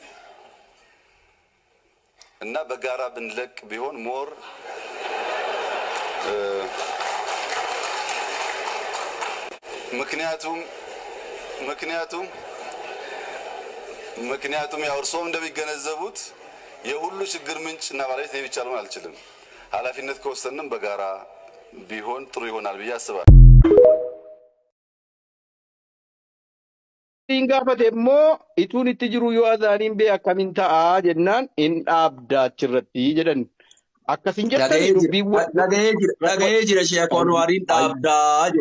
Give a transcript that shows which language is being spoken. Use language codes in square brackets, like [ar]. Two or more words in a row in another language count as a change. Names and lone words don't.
[am] እና በጋራ ብንለቅ ቢሆን ሞር ምክንያቱም ያው እርሶም እንደሚገነዘቡት የሁሉ ችግር ምንጭ እና ባለቤት ነኝ ብቻ ልሆን አልችልም። ኃላፊነት ከወሰንም በጋራ ቢሆን ጥሩ ይሆናል ብዬ አስባለሁ። [om] Gaafate immoo ituun itti jiru yoo azaaniin bee akkamiin ta'a jennaan hin dhaabdaa achirratti jedhan. Akkasin jettanii dhagahee jira sheekoon waariin dhaabdaa jedha.